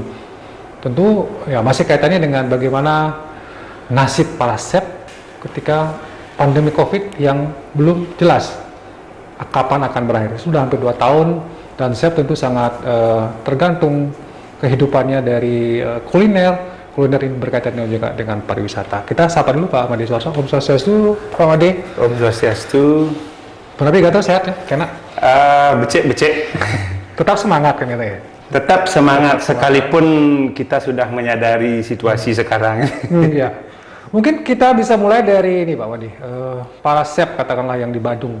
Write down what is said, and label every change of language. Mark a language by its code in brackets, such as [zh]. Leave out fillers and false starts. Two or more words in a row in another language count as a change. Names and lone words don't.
[id] Tentu ya masih kaitannya dengan bagaimana nasib para chef ketika pandemi COVID yang belum jelas kapan akan berakhir. Sudah hampir 2 tahun dan chef tentu sangat tergantung kehidupannya dari kuliner. Kuliner ini berkaitan juga dengan pariwisata. Kita sapa dulu Pak Made Suarse. [ban] Om Swastiastu, [id] Pak Made. [ban] Om Swastiastu. [id] Tapi kata sehat ya, kena? [ban] Becek. [id] Tetap semangat kan ya? Tetap semangat sekalipun kita sudah menyadari situasi sekarang. Ya. Mungkin kita bisa mulai dari ini Pak Made, para chef katakanlah yang di Badung.